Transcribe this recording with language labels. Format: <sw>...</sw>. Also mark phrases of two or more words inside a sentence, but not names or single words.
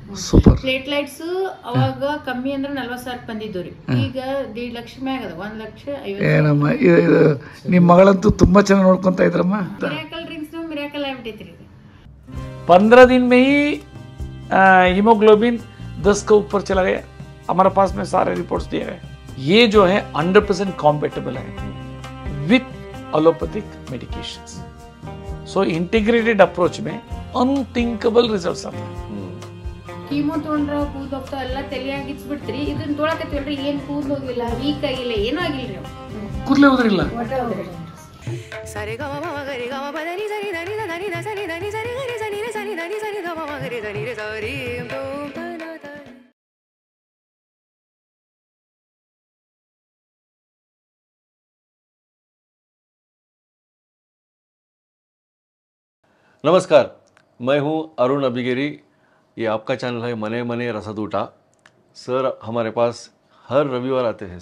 <kn>ಸೂಪರ್. ಪ್ಲೇಟ್ಲೈಟ್ಸ್ ಅವಾಗ ಕಮ್ಮಿ ಅಂದ್ರೆ 40,000 ಬಂದಿದ್ದು ರೀ, ಈಗ 1.5 ಲಕ್ಷ ಮ್ಯಾಗ ಅದ, 1,50,000. ಏನಮ್ಮ ಇದು ನಿಮ್ಮ ಮಗಳಂತೂ ತುಂಬ ಚೆನ್ನಾಗಿ ನೋಡ್ಕೊತಾ ಇದ್ರಮ್ಮ.</kn> <en>miracle drinks miracle</en> <kn>ಆಗ್ಬಿಟ್ಟೈತ್ರಿ ಇದು.</kn> <hi>15 दिन में ही हीमोग्लोबिन 10 के ऊपर चला गया. हमारे पास में सारे रिपोर्ट्स दिए गए. ये जो है 100% कॉम्पेटेबल है</hi> <en>with allopathic medications. so integrated approach में unthinkable results</en> <hi>आते हैं.</hi> <kn>ಕೀಮೋ ತೊಗೊಂಡ್ರ ಕೂದಲು ಹೋಗ್ತಾವ, ಎಲ್ಲ ತಲೆಯಾಗಿ ಇಚ್ಬಿಡ್ತೀರಿ. ಇದನ್ನ ತೊಳಕತ್ತಿವಲ್ರಿ, ಏನ್ ಕೂದಲು ಹೋಗಿಲ್ಲ, ವೀಕ್ ಆಗಿಲ್ಲ, ಏನೂ ಆಗಿಲ್ರಿ. ಕೂದಲೇ ಹೋದ್ರಿಲ್ಲ. ಸರಿ ಗ ಮ ಗರಿ ಗ ಮ ಪ ದ ನಿ ಸರಿ ದ ನಿ ದ ನಿ ದ ಸರಿ ದ ನಿ ಸರಿ ಗರಿ ಸರಿ ರ ಸರಿ ದ ನಿ ಸರಿ ಗ ಮ ಗರಿ ದ ನಿ ರೆ ಸರಿ ದೋ ತ ನ ತ.</kn> <hi>नमस्कार, मैं हूं अरुण अभिगेरी. ये आपका चैनल है मने मने रसदूटा. सर हमारे पास हर रविवार आते हैं.</hi>